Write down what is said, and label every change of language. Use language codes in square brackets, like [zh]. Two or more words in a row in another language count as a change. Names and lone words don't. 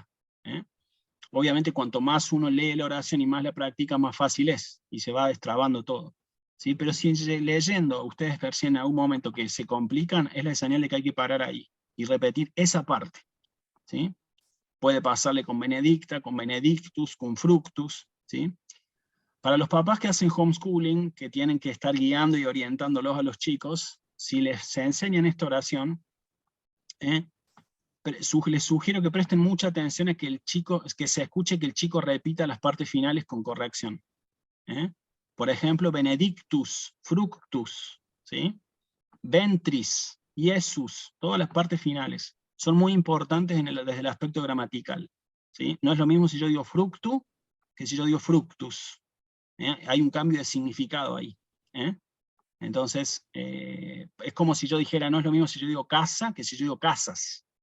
[es] Obviamente cuanto más uno lee la oración y más la practica, más fácil es, y se va destrabando todo. ¿Sí? Pero si leyendo ustedes perciben en algún momento que se complican, es la señal de que hay que parar ahí y repetir esa parte. ¿Sí? Puede pasarle con benedicta, con benedictus, con fructus. ¿Sí? Para los papás que hacen homeschooling, que tienen que estar guiando y orientándolos a los chicos, si les enseñan esta oración, les sugiero que presten mucha atención a que se escuche que el chico repita las partes finales con corrección. Por ejemplo, benedictus, fructus, ¿sí? Ventris, Iesus, todas las partes finales son muy importantes desde el aspecto gramatical. ¿Sí? No es lo mismo si yo digo fructu que si yo digo fructus. Hay un cambio de significado ahí. Entonces, es como si yo dijera, no es lo mismo si yo digo casa que si yo digo casas.